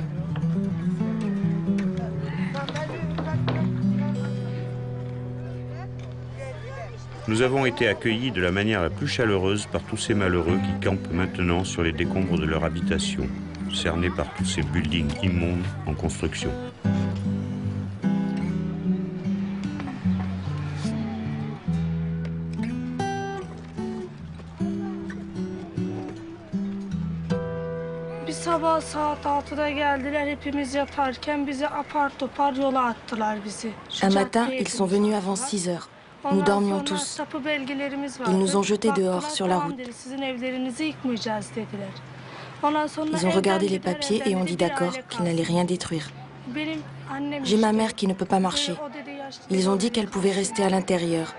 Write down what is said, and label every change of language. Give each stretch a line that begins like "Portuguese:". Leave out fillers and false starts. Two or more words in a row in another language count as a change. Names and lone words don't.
French: Nous avons été accueillis de la manière la plus chaleureuse par tous ces malheureux qui campent maintenant sur les décombres de leur habitation, cernés par tous ces buildings immondes en construction.
Turkish: Bir sabah saat 6'da geldiler, hepimiz yatarken bizi apar topar yola attılar bizi.
French: Un matin, ils sont venus avant 6 heures. Nous dormions tous. Ils nous ont jetés dehors sur la route. Ils ont regardé les papiers et ont dit d'accord qu'ils n'allaient rien détruire. J'ai ma mère qui ne peut pas marcher. Ils ont dit qu'elle pouvait rester à l'intérieur.